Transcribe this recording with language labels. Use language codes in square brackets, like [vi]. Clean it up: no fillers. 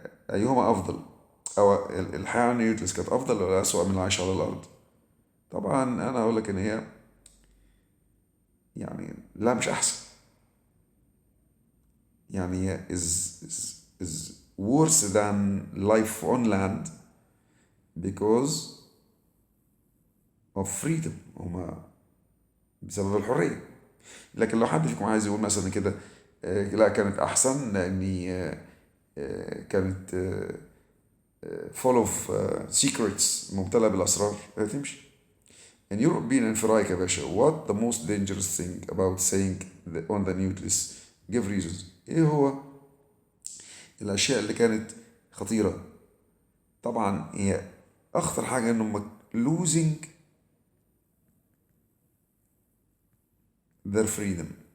[ar] ايهما افضل؟ او الحياة على نيوتلس كانت افضل ولا اسوأ من العيش على الارض؟ طبعا انا اقول لك ان هي يعني لا مش احسن، يعني هي [en] is worse than life on land because of freedom، [ar] هما بسبب الحرية. لكن لو حد فيكم عايز يقول مثلا كده لا كانت احسن لاني كانت [en] full of secrets، [ar] ممتلئة بالاسرار، تمشي. [en] In your opinion [ar] في رأيك يا باشا [en] what the most dangerous thing about saying on the Nautilus؟ give reasons. [ar] ايه هو الاشياء اللي كانت خطيرة؟ طبعا هي اخطر حاجة انهم [en] losing their freedom.